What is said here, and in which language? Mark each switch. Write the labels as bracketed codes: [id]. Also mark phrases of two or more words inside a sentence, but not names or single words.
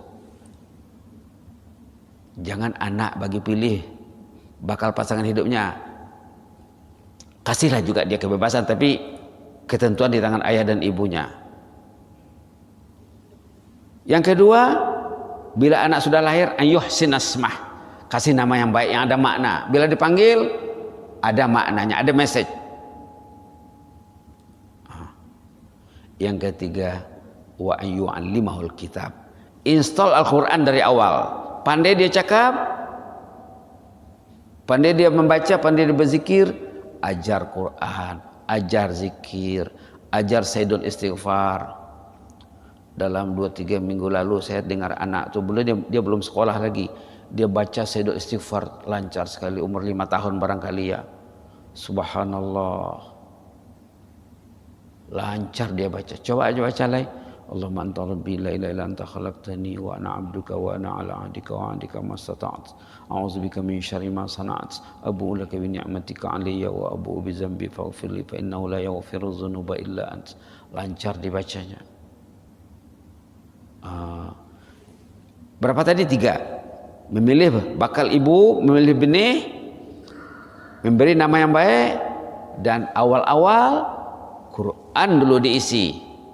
[id] Jangan anak bagi pilih bakal pasangan hidupnya. Kasihlah juga dia kebebasan, tapi ketentuan di tangan ayah dan ibunya. Yang kedua, bila anak sudah lahir, [ar] أن يحسن اسمه, [id] kasih nama yang baik, yang ada makna. Bila dipanggil, ada maknanya, ada message. Yang ketiga, [ar] وأن يعلمه الكتاب, [id] install Al-Quran dari awal. Pandai dia cakap, pandai dia membaca, pandai dia berzikir, ajar Quran, ajar zikir, ajar sayyidul istighfar. Dalam 2-3 minggu lalu saya dengar anak tu, dia belum sekolah lagi, dia baca sayyidul istighfar lancar sekali, umur 5 tahun barangkali ya. Subhanallah, lancar dia baca. Coba aja baca lagi. [ar] اللهم أنت ربي لا إله إلا أنت خلقتني وأنا عبدك وأنا على عهدك ووعدك ما استطعت. أعوذ بك من شر ما صنعت أبوء لك بنعمتك علي وأبوء بذنبي فاغفر لي فإنه لا يغفر الذنوب إلا أنت. [id] Lancar dibacanya. Berapa tadi? 3. Memilih bakal ibu, memilih benih, memberi nama yang baik, dan awal-awal Quran dulu diisi.